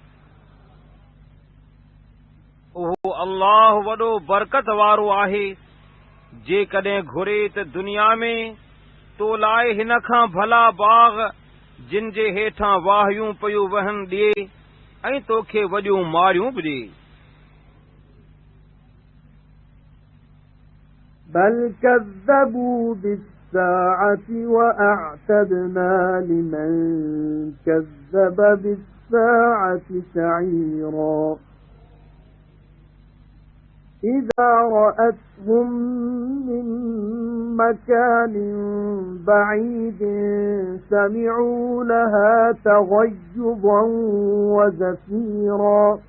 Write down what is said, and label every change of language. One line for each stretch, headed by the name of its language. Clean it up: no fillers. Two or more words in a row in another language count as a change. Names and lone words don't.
Sindhi: उहो अल्लाह वॾो बरकत वारो आहे जेकॾहिं घुरे त दुनिया में तो लाइ हिन खां भला बाग़ जिन जे हेठां वाहियूं पयूं वहनि ॾिए ऐं तोखे वॾियूं मारियूं बि ॾिए
Arabic: بل كذبوا بالساعة وأعتدنا لمن كذب بالساعة سعيرا إذا رأتهم من مكان بعيد سمعوا لها تغيظا وزفيرا